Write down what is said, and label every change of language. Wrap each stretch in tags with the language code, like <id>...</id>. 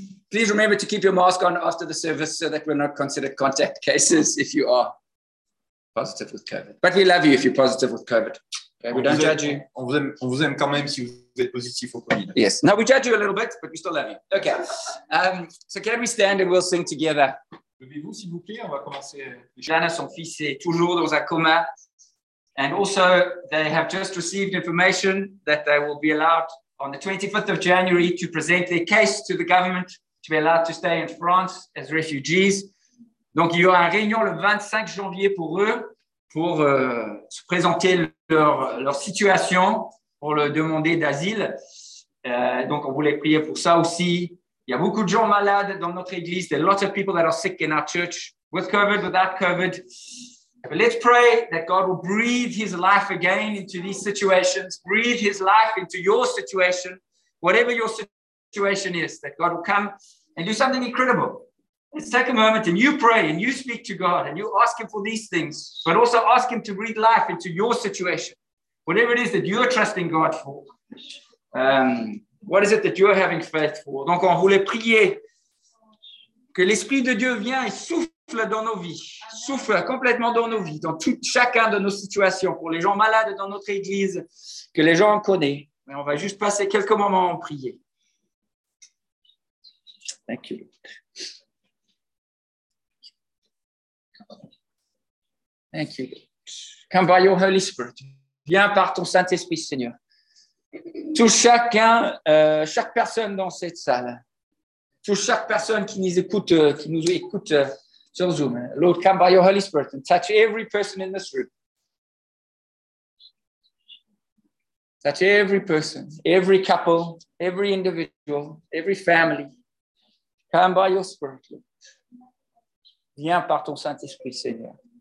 <en>Please remember to keep your mask on after the service so that we're not considered contact cases if you are positive with COVID. But we love you if you're positive with COVID. Okay, we don't judge you.</en> <fr>On vous aime quand même si vous êtes positif au COVID.</fr> <en>Yes. Now we judge you a little bit, but we still love you. Okay. So can we stand and we'll sing together?</en> <fr>Levez-vous, s'il vous plaît. On va commencer. Jeanne, son fils, est toujours dans un coma.</fr> <en>And also, they have just received information that they will be allowed on the 25th of January to present their case to the government to be allowed to stay in France as refugees.</en> <fr>Donc, il y aura une réunion le 25 janvier pour eux, pour se présenter leur situation, pour le demander d'asile. Donc, on voulait prier pour ça aussi. Il y a beaucoup de gens malades dans notre église.</fr> <en>There are lots of people that are sick in our church, with COVID, without COVID. But let's pray that God will breathe his life again into these situations, breathe his life into your situation, whatever your situation is, that God will come and do something incredible. Let's take a moment and you pray and you speak to God and you ask him for these things, but also ask him to breathe life into your situation, whatever it is that you're trusting God for. What is it that you're having faith for?</en> <fr>Donc on voulait prier que l'Esprit de Dieu vient et souffle dans nos vies, souffle complètement dans nos vies, dans tout, chacun de nos situations, pour les gens malades dans notre église, que les gens en connaissent. Mais on va juste passer quelques moments en prier.</fr> <en>Thank you. Thank you. Come by your Holy Spirit.</en> <fr>Viens par ton Saint-Esprit, Seigneur. Touche chacun, chaque personne dans cette salle. Touche chaque personne qui nous écoute sur Zoom.</fr> <en>Lord, come by your Holy Spirit and touch every person in this room. Touch every person, every couple, every individual, every family. Come by your Spirit, Lord.</en> <fr>Viens par ton Saint-Esprit, Seigneur.</fr>